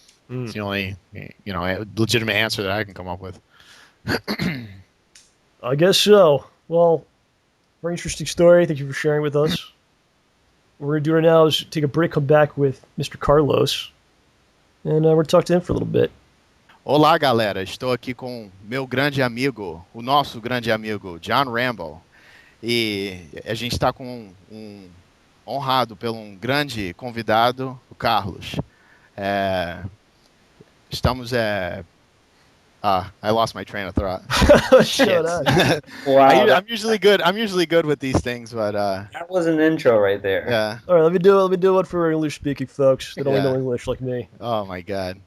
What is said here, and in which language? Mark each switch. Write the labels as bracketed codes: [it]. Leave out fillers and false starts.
[en] It's the only, you know, legitimate answer that I can come up with. I guess so. Well, very interesting story. Thank you for sharing with us. What we're going to do right now is take a break, come back with Mr. Carlos, and we're going to talk to him for a little bit. [pt] Olá, galera. Estou aqui com meu grande amigo, o nosso grande amigo, John Rambo. E a gente está com honrado pelo grande convidado, o Carlos. Estamos [en] I lost my train of thought. Shut up. Wow, I'm usually good with these things, but that was an intro right there. yeah. All right, let me do it for English-speaking folks that only Yeah. know English like me. Oh my God.